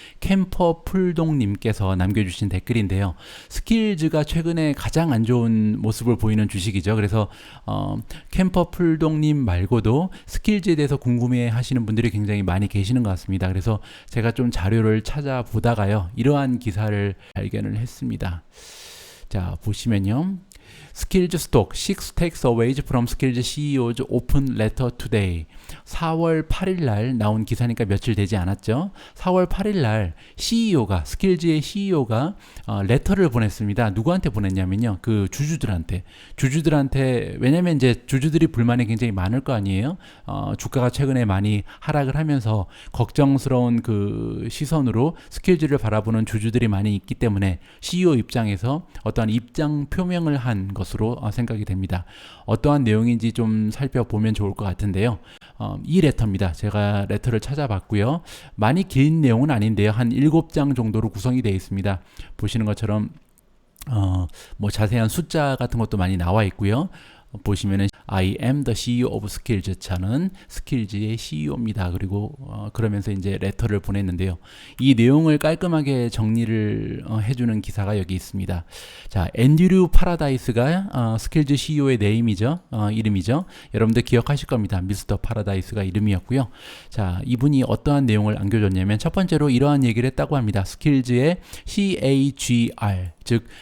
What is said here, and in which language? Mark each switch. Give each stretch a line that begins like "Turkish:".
Korean: 캠퍼 풀동님께서 남겨주신 댓글인데요. 스킬즈가 최근에 가장 안 좋은 모습을 보이는 주식이죠. 그래서 캠퍼 풀동님 말고도 스킬즈에 대해서 궁금해 하시는 분들이 굉장히 많이 계시는 것 같습니다. 그래서 제가 좀 자료를 찾아보다가요, 이러한 기사를 발견을 했습니다. 자, 보시면요.
English: 스킬즈 스톡 6 takes away from 스킬즈 CEO's open letter today.
Korean: 4월 8일 날 나온 기사니까 며칠 되지 않았죠. 4월 8일 날 CEO가, 스킬즈의 CEO가 레터를 보냈습니다. 누구한테 보냈냐면요, 그 주주들한테. 왜냐면 이제 주주들이 불만이 굉장히 많을 거 아니에요. 주가가 최근에 많이 하락을 하면서 걱정스러운 그 시선으로 스킬즈를 바라보는 주주들이 많이 있기 때문에 CEO 입장에서 어떠한 입장 표명을 한 것으로 생각이 됩니다. 어떠한 내용인지 좀 살펴보면 좋을 것 같은데요. 이 레터입니다. 제가 레터를 찾아봤고요. 많이 긴 내용은 아닌데요. 한 7장 정도로 구성이 되어 있습니다. 보시는 것처럼 뭐 자세한 숫자 같은 것도 많이 나와 있고요.
English: 보시면은 I am the CEO of Skills.
Korean: 저는 스킬즈의 CEO입니다. 그리고 그러면서 이제 레터를 보냈는데요. 이 내용을 깔끔하게 정리를 해주는 기사가 여기 있습니다. 자, 앤드류 파라다이스가 스킬즈 CEO의 이름이죠. 여러분들 기억하실 겁니다. 미스터 파라다이스가 이름이었고요. 자, 이분이 어떠한 내용을 안겨줬냐면 첫 번째로 이러한 얘기를 했다고 합니다. 스킬즈의 CAGR, 즉